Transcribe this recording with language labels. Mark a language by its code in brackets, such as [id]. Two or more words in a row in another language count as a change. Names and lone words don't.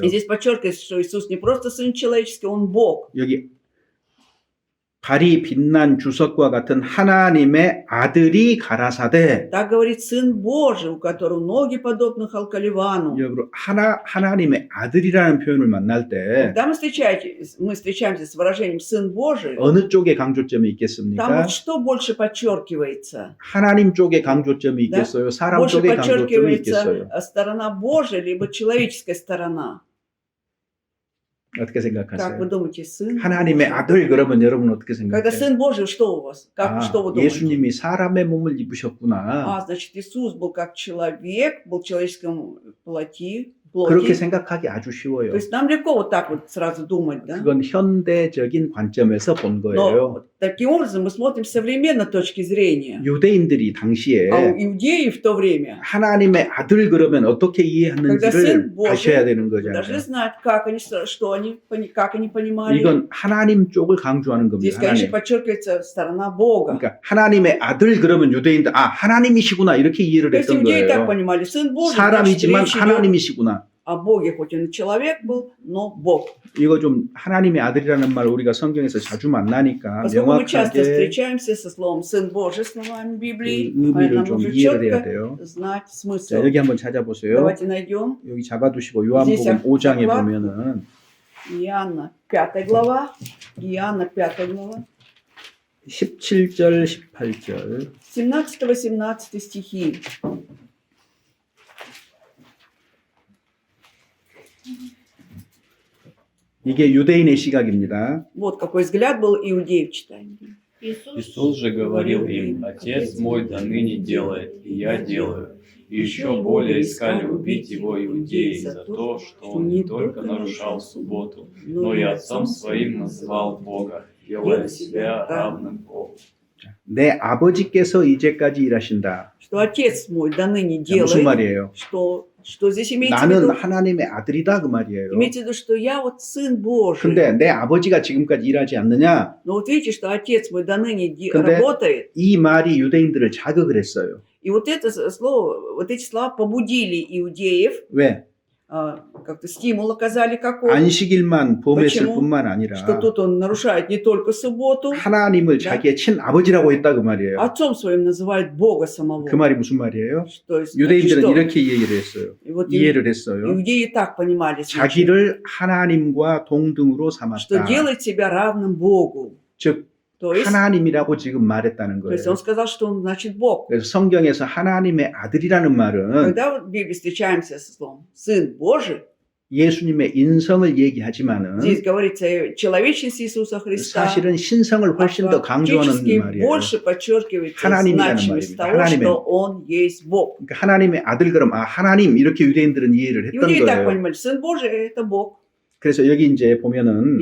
[ru] И здесь подчеркивается, что Иисус не просто Сын человеческий, Он Бог. [ko] 여기 발이 빛난 주석과 같은 하나님의 아들이 가라사대. [ru] Так говорит Сын Божий, у которого ноги подобны Халкаливану. [ko] 여러분 하나님의 아들이라는 표현을 만날 때 [ru] Когда мы встречаемся с выражением Сын Божий, [ko] 어느 쪽에 강조점이 [ru] там [ko] 있겠습니까? [ru] вот что больше подчеркивается? [ko] 하나님 쪽에 강조점이 있겠어요? 사람 [ru] Больше [ko] 쪽에 강조점이 있겠어요? [ru] подчеркивается сторона Божия, либо человеческая сторона. [ko] 어떻게 [ru] Как вы [ko] 생각하세요? [ru] думаете, Сын [ko] 하나님의 [ru] Божий? [ko] 아들 그러면 여러분 어떻게 [ru] Когда [ko] 생각해요? [ru] Сын Божий, что у вас? Что вы думаете? [ko] 예수님이 사람의 몸을 입으셨구나. [ru] Значит, Иисус был как человек, был в человеческом плоти. [ko] 그렇게 생각하기 아주 [ru] То [ko] 쉬워요. [ru] есть нам легко вот так вот сразу думать, да? [ko] 그건 현대적인 관점에서 본 [ru] Но [ko] 거예요. [ru] таким образом мы смотрим с современной точки зрения. [ko] 유대인들이 당시에 [ru] А у иудеев в то время [ko] 하나님의 아들 그러면 어떻게 이해했는지를 [ru] Божий, [ko] 아셔야 되는 [ru] вы должны [ko] 거잖아요. [ru] знать, как они понимали. [ko] 이건 하나님 쪽을 강조하는 [ru] Здесь, [ko] 겁니다. [ru] конечно, [ko] 하나님. [ru] подчеркивается сторона Бога. [ko] 그러니까 하나님의 아들 그러면 유대인들 하나님이시구나 이렇게 이해를 [ru] То есть [ko] 했던 [ru] иудеи так [ko] 거예요. [ru] понимали, Сын Божий, значит, [ko] 사람이지만 [ru] речь идет [ko] 하나님이시구나. [ru] о Боге, хоть он и человек был, но Бог. [ko] 이거 좀 하나님의 아들이라는 말 우리가 성경에서 자주 만나니까 [ru] Поскольку мы часто [ko] 명확하게 [ru] встречаемся со словом «Сын Божий» словами Библии, [ko] 그 의미를 [ru] нам [ko] 좀 [ru] нужно [ko] 이해를 해야 [ru] четко [ko] 돼요. [ru] знать [ko] 자, [ru] смысл. [ko] 여기 한번 찾아보세요. [ru] Давайте найдем [ko] 여기 잡아두시고 [ru] Здесь [ko] 요한복음 5장에 [ru] закладку. [ko] 보면은 [ru] Иоанна 5 глава. Иоанна 5 глава. [ko] 17절, 18절. [ru] 17-18 стихи. [ko] 이게 유대인의 시각입니다. [ru] Вот какой взгляд был иудеев, читаем. Иисус же говорил им: «Отец мой до ныне делает, и я делаю». И еще более искали убить его иудеи за то, что он не только нарушал субботу, но и отцом своим называл Бога, делая себя равным Богу. [ko] 내 아버지께서 이제까지 일하신다. [ru] Что отец мой до ныне [ko] 자, 무슨 [ru] делает. [ko] 말이에요? [ru] Что здесь имеется в [ko] 나는 [ru] виду? [ko] 하나님의 아들이다 그 말이에요. [ru] Имеется в виду, что я вот сын Божий. [ko] 근데 내 아버지가 지금까지 일하지 않느냐? [ru] Но вот видите, что отец мой до ныне [ko] 근데 [ru] работает. [ko] 이 말이 유대인들을 자극을 했어요. [ru] И вот это слово, вот эти слова побудили иудеев, [ko] 왜? [ru] как-то стимул оказали какой-то, [ko] 안식일만 범했을 [ru] почему? [ko] 뿐만 아니라 [ru] что тут он нарушает не только субботу, [ko] 하나님을 자기의 친아버지라고 했다 그 말이에요. [ru] отцом своим называет Бога самого. [ko] 그 말이 무슨 말이에요? [ru] То есть, [ko] 유대인들은 [ru] что? [ko] 이렇게 얘기를 했어요. [ru] И вот [ko] 이해를 했어요. [ru] иудеи так понимали, значит, [ko] 자기를 하나님과 동등으로 [ru] что [ko] 삼았다. [ru] делает себя равным Богу. [ko] 즉 [ru] То есть [ko] 하나님이라고 지금 말했다는 [ru] он [ko] 거예요. [ru] сказал, что он значит Бог. [ko] 그래서 성경에서 하나님의 아들이라는 말은 [ru] Когда вот в Библии встречаемся со словом «Сын Божий», [ko] 예수님의 인성을 얘기하지만은 [ru] здесь говорится о человечности Иисуса Христа, [ko] 사실은 신성을 훨씬 더 강조하는 [ru] фактически [ko] 말이에요. [ru] больше подчеркивается [ko] 하나님이라는 [ru] значимость [ko] 말입니다. [ru] того, [ko] 하나님의. [ru] что Он есть Бог. [ko] 그러니까 하나님의 아들 그럼 하나님 이렇게 유대인들은 이해를 했던 [ru] Иудеи так [ko] 거예요. [ru] понимали, Сын Божий – это Бог. [ko] 그래서 여기 이제 보면은